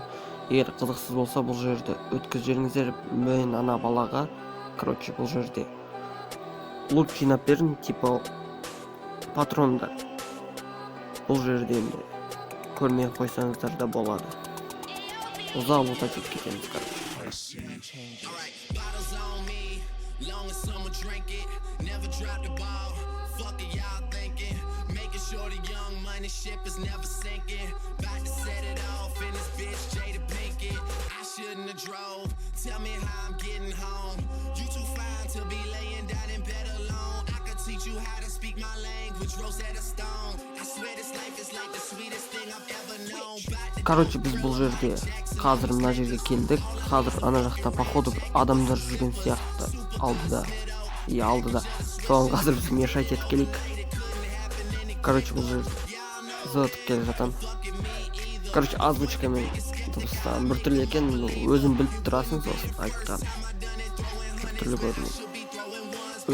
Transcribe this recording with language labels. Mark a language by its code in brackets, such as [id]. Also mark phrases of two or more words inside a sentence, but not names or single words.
[kk] Егер қызықсыз болса, бұл жерді өткіз жеріңіздер. Мен ана балаға, бұл жерде лут жинап берін, типа патрондар. Бұл жерде көрмей қойсаңыздар да болады. Ұзақ лутать етіп кетеміз, [en] Fuck it, y'all thinking. Making sure the young money ship is never sinking. About to set it off in this bitch Jada Pinkett. I shouldn't have drove. Tell me how I'm getting home. You too fine to be laying down in bed alone. I could teach you how to speak my language, Rosetta Stone. I swear this life is like the sweetest thing I've ever known. [kk] Біз бұл жерде қазір мына жерге келдік. Қазір ана жақта походу адамдар жүрген сияқты алдыда. Соған қазір біз мешать етіп келейік. Бұл жерде зытып келе жатам. Озвучкамен дыбыстан бір түрлі екен, өзің біліп тұрасың, сосын айтқан бір түрлі көрінеді.